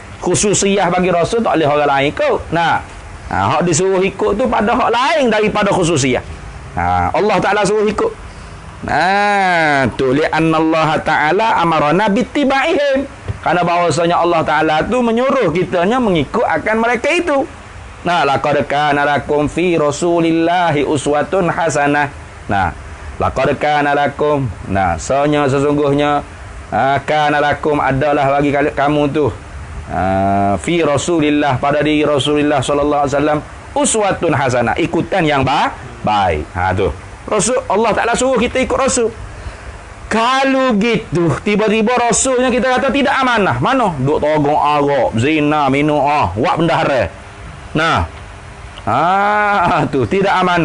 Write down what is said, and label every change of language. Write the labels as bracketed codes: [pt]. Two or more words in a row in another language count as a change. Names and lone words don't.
[ms] Khususiyah bagi Rasul tak boleh orang lain ikut. Nah, hak disuruh ikut tu pada hak lain daripada khususiyah. Allah Ta'ala suruh ikut. [ar] Tu لأن الله تعالى أمرنا باتباعهم. [ms] Karena bahawasanya Allah Ta'ala tu menyuruh kitanya mengikut akan mereka itu. [ar] Nah, لقد كان لكم في رسول الله أسوة حسنة. [ms] Nah, [ar] لقد كان لكم. [ms] Nah, sesungguhnya [ar] كان لكم [ms] adalah bagi kamu tu [ar] في رسول الله, [ms] pada diri Rasulullah [ar] صلى الله عليه وسلم أسوة حسنة, [ms] ikutan yang baik. Tu Rasul, Allah Ta'ala suruh kita ikut Rasul. Kalau gitu tiba-tiba Rasulnya kita kata tidak amanah, mana duk togong arak, zina, minum, buat benda haram. Nah, tu tidak amanah.